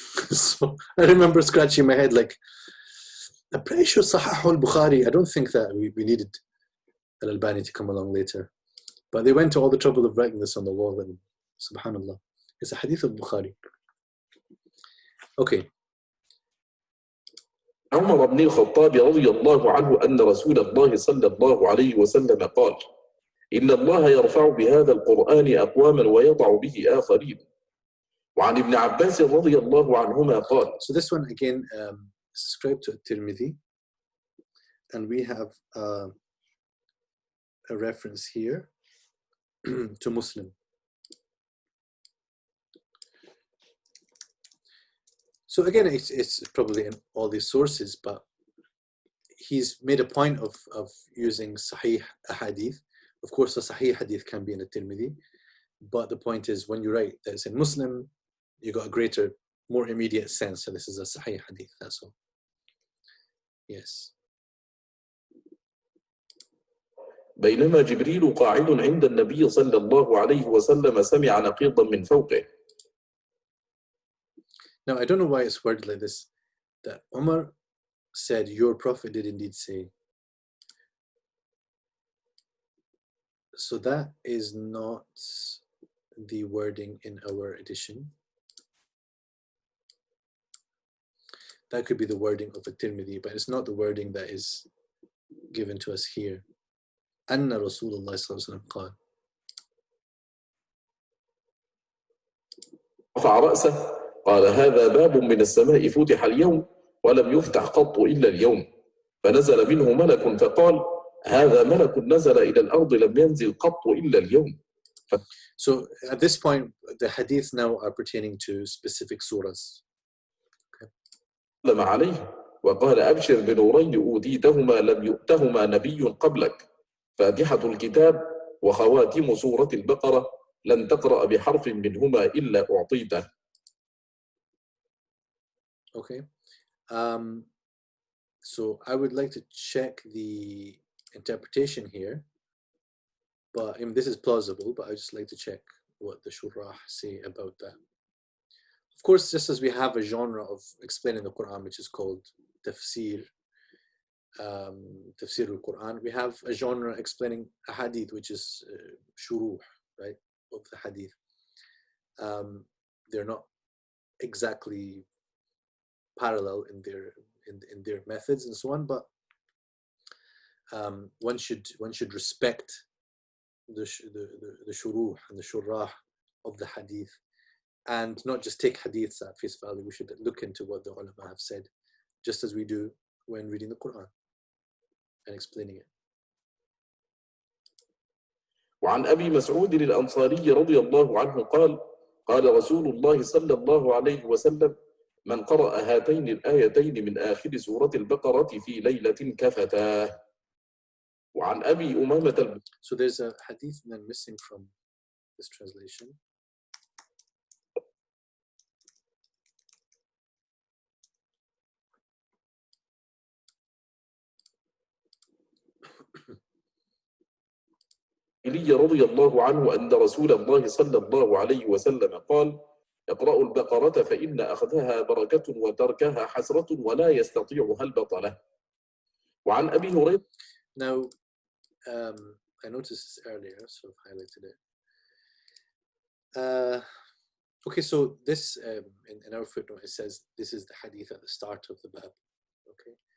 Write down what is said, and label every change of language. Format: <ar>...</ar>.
<en>So I remember scratching my head like, I'm pretty sure Sahih al-Bukhari, I don't think that we needed Al-Albani to come along later. But they went to all the trouble of writing this on the wall, and subhanallah, it's a hadith al-Bukhari. Okay.</en> <ar>عمر بن الخطاب رضي الله عنه أن رسول الله صلى الله عليه وسلم قال إن الله يرفع بهذا القرآن أقواما ويضع به آخرين. وعن ابن عباس رضي الله عنهما قال.</ar> <en>So this one again subscribe to Tirmidhi, and we have a reference here to Muslim. So again, it's probably in all these sources, but he's made a point of using Sahih hadith. Of course, a Sahih hadith can be in a Tirmidhi, but the point is when you write that it's in Muslim, you got a greater, more immediate sense. So this is a Sahih hadith, that's all. Yes.</en> <ar>بينما جبريل قاعد عند النبي صلى الله عليه وسلم سمع نقيضا من فوقه.</ar> <en>Now, I don't know why it's worded like this, that Umar said, your prophet did indeed say. So that is not the wording in our edition. That could be the wording of a Tirmidhi, but it's not the wording that is given to us here.</en> <ar>أن رسول الله صلى الله عليه وسلم قال. رفع رأسه قال هذا باب من السماء فتح اليوم ولم يفتح قط إلا اليوم فنزل منه ملك فقال هذا ملك نزل إلى الأرض لم ينزل قط إلا اليوم.</ar> <en>So at this point, the hadith now are pertaining to specific surahs.</en> <ar>سلم عليه وقال أبشر بنورين أوتيتهما لم يؤتهما نبي قبلك فاتحة الكتاب وخواتم سورة البقرة لن تقرأ بحرف منهما إلا أعطيته.</ar> <en>Okay. So I would like to check the interpretation here, but this is plausible, but I just like to check what the shurrah say about that. Of course, just as we have a genre of explaining the Quran, which is called Tafsir, Tafsir al-Quran, we have a genre explaining a hadith, which is shuruh, right, of the hadith. They're not exactly parallel in their methods and so on, but one should respect the shuruh and the shurrah of the hadith and not just take hadiths at face value. We should look into what the ulama have said, just as we do when reading the Quran and explaining it.</en> <ar>وعن أبي مسعود الأنصاري رضي الله عنه قال قال رسول الله صلى الله عليه وسلم من قرأ هاتين الآيتين من آخر سورة البقرة في ليلة كفتاه. وعن أبي أمامة.</ar> <en>So there's a hadith then missing from this translation.</en> <ar>رضي الله عنه أن رسول الله صلى الله عليه وسلم قال اقرأوا البقرة فإن أخذها بركة وتركها حسرة ولا يستطيعها البطلة. وعن أبي هريرة.</ar> <en>Now, I noticed this earlier, so I've highlighted it. Okay, so this, in our footnote, it says this is the hadith at the start of the bab. Okay.</en>